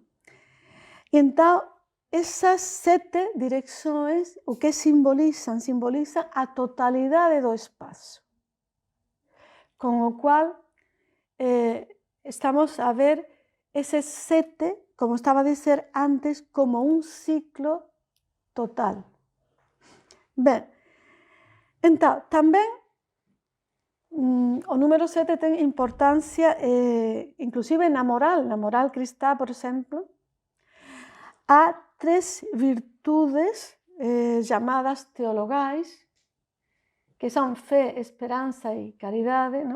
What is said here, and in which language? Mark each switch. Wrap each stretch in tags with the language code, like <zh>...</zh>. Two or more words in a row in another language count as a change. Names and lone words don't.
<gl>E entón, esas 7 direccións, o que simbolizan a totalidade do espazo. Con o cual, estamos a ver eses 7, como estaba a dizer antes, como un ciclo total. Ben,</gl> <pt>então, também o número 7 tem importância, inclusive na moral cristã, por exemplo. Há 3 virtudes chamadas teologais, que são fé, esperança e caridade, não?</pt>